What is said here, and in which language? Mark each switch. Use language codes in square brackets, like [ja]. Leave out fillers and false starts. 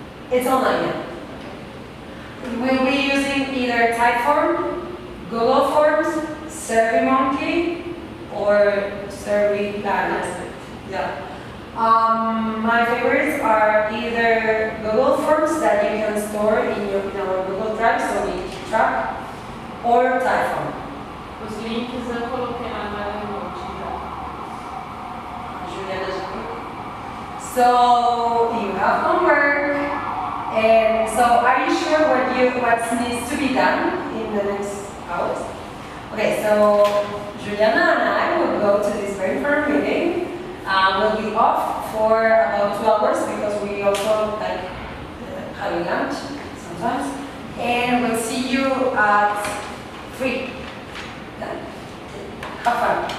[en] It's online, yeah. We'll be using either Typeform, Google Forms, SurveyMonkey, or SurveyPlanet. Yeah. My favorites are either Google Forms that you can store in our Google Drive, so we keep track, or Typeform. [pt] Os links eu coloquei lá no note já. Juliana já viu. [en] So you have homework, and so are you sure what needs to be done in the next hours? Okay, so Juliana and I will go to this very firm meeting. We'll be off for about 2 hours because we also like having lunch sometimes, and we'll see you at 3. Yeah. Have fun.